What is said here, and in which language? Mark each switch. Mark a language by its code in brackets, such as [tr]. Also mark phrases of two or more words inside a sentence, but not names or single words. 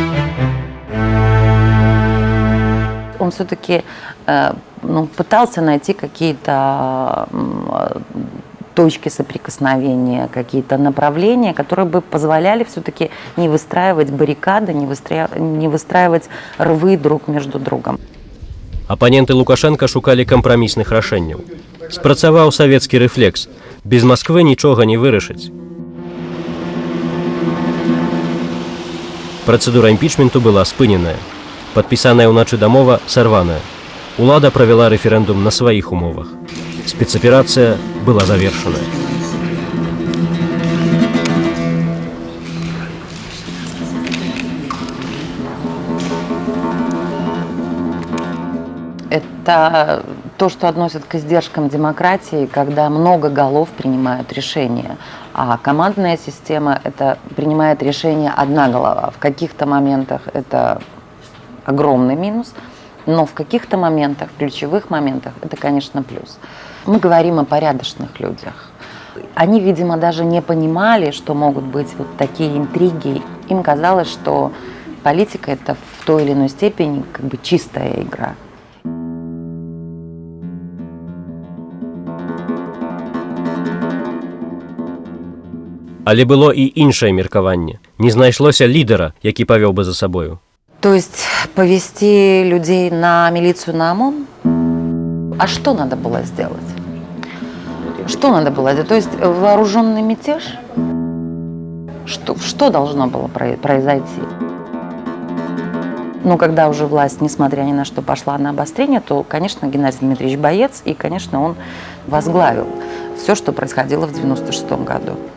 [ru] Он все-таки пытался найти какие-то точки соприкосновения, какие-то направления, которые бы позволяли все-таки не выстраивать баррикады, не выстраивать рвы друг между другом. [be] Апаненты Лукашенка шукалі кампрамісных рашэнняў. Спрацаваў савецкі рэфлекс. Без Масквы нічога не вырашыць. Працэдура імпічменту была спыненая. Падпісаная ўначы дамова сарваная. Улада правяла рэферэндум на сваіх умовах. Спецаперацыя была завершаная. [ru] Это то, что относят к издержкам демократии, когда много голов принимают решения. А командная система – это принимает решение одна голова. В каких-то моментах это огромный минус, но в каких-то моментах, в ключевых моментах, это, конечно, плюс. Мы говорим о порядочных людях. Они, видимо, даже не понимали, что могут быть вот такие интриги. Им казалось, что политика – это в той или иной степени как бы чистая игра. [be] Але было і іншае меркаванне. Не знайшлося лідара, які павёў бы за сабою. [ru] То есть повести людей на милицию, на ОМОН? А что надо было сделать? Что надо было сделать? То есть вооруженный мятеж? Что должно было произойти? Ну, когда уже власть, несмотря ни на что, пошла на обострение, то, конечно, Геннадий Дмитриевич боец, и, конечно, он возглавил все, что происходило в 1996 году.